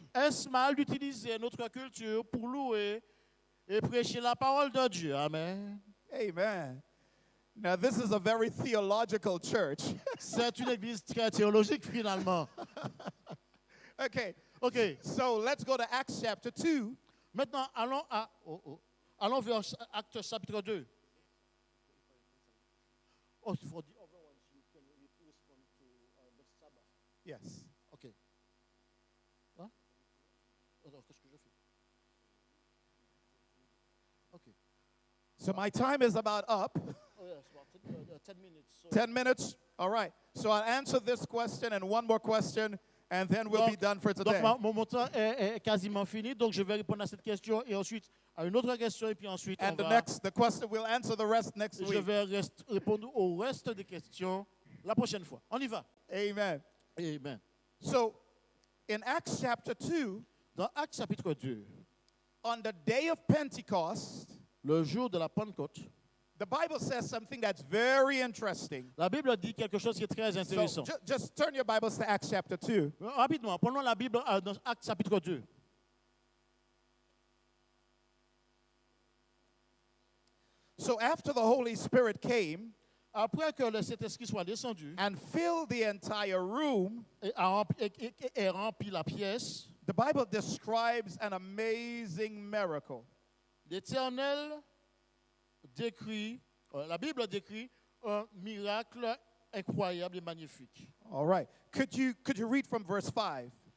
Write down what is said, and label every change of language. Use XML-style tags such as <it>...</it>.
<fr>Est-ce mal d'utiliser notre culture pour louer et prêcher la parole de Dieu? Amen. Amen.</fr> <en>Now this is a very theological church.</en> <fr>C'est une église très théologique finalement. Okay. OK.</fr> <en>So let's go to Acts chapter 2.</en> <fr>Maintenant, allons vers Actes chapitre 2.</fr> <en>Oh, for the other ones, you can respond to next Sabbath. Yes. OK. Hein?</en> <fr>Alors, qu'est-ce que je fais? OK.</fr> <en>So my time is about up. Oh, yes, about 10 minutes. So 10 minutes? All right. So I'll answer this question and one more question, and then we'll be done for today.</en> <fr>Donc, mon temps est quasiment fini, donc je vais répondre à cette question et ensuite à une autre question et puis ensuite</fr> <en>And</en> <fr>on</fr> <en>the question, we'll answer the rest next</en> <fr>je</fr> <en>week.</en> <fr>vais répondre au reste des questions la prochaine fois. On y va. Amen. Amen.</fr> <en>So in Acts chapter 2,</en> <fr>Dans Actes chapitre 2,</fr> <en>on the day of Pentecost,</en> <fr>le jour de la Pentecôte,</fr> <en>the Bible says something that's very interesting.</en> <fr>la Bible dit quelque chose qui est très</fr> <en>So</en> <fr>intéressant.</fr> <en>just turn your Bibles to Acts chapter 2.</en> <fr>Rapidement, prenons la Bible dans Actes chapitre 2.</fr> <en>So after the Holy Spirit came</en> <fr>Après que le Saint-Esprit soit descendu</fr> <en>and filled the entire room,</en> <fr>et ait rempli la pièce,</fr> <en>the Bible describes an amazing miracle.</en> <fr>l'Éternel décrit, la Bible décrit un miracle incroyable et magnifique.</fr> <en>All right. Could you read from verse 5?</en>